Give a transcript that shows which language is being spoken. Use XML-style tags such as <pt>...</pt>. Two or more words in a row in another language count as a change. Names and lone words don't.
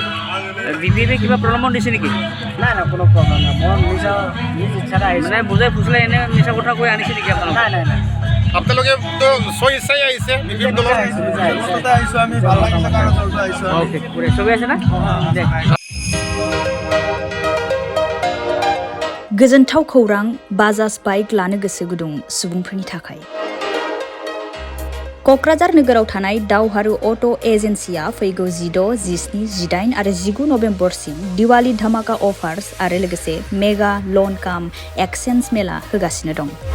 <as>বিপিএফে কিবা প্ৰলোভন দিছে নেকি? নাই নাই, কোনো প্ৰব্লেম নাই। মই নিজ ইচ্ছাৰে আহিছোঁ। মানে বুজাই ফুচলাই এনে মিছা কথা কৈ আনিছে নেকি আপোনালোক? নাই নাই নাই, আপোনালোকে ইচ্ছাই আহিছে বিজেপি দলৰ আহিছোঁ। আমি ভাল লাগিছে কাৰণ দলটো আহিছোঁ। অ'কে, চবেই আছে না? দে।</as> <brx>गोजोनथाव खौरां बाजाज बाइक लानो गोसो गुदुं सुबुंफोरनि थाखाय। क'क्राझार नोगोराव थानाय दावहारु अट' एजेन्सिया फैगौ 16, 17, 18 आरो 19 नभेम्बरसिम दिवाली धमाका अफार्स आरो लोगोसे</brx> <en>mega loan cum exchange mela</en> <brx>होगासिनो दं।</brx>